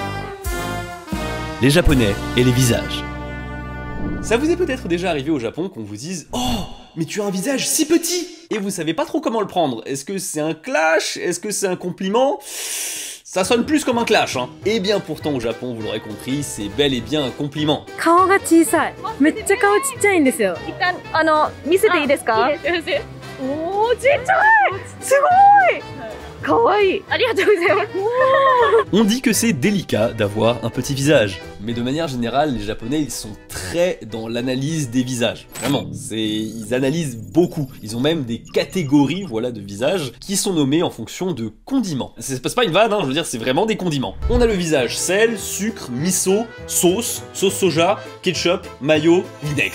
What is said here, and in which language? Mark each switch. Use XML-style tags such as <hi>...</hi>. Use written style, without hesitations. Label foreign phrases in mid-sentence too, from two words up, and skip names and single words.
<fr>Les japonais et les visages. Ça vous est peut-être déjà arrivé au Japon qu'on vous dise « Oh, mais tu as un visage si petit !» Et vous savez pas trop comment le prendre. Est-ce que c'est un clash? Est-ce que c'est un compliment? Ça sonne plus comme un clash, hein. Et bien pourtant au Japon, vous l'aurez compris, c'est bel et bien un compliment.</fr> <ja>顔が小さい。めっちゃ顔ちっちゃいんですよ。見せていいですか？おー、ちっちゃい。すごい。かわいい。ありがとうございます。</ja> <fr>On dit que c'est délicat d'avoir un petit visage. Mais de manière générale, les japonais, ils sont très dans l'analyse des visages. Vraiment, ils analysent beaucoup. Ils ont même des catégories, voilà, de visages qui sont nommées en fonction de condiments. C'est pas une vanne, hein, je veux dire, c'est vraiment des condiments. On a le visage sel, sucre, miso, sauce soja, ketchup, mayo, vinaigre.</fr>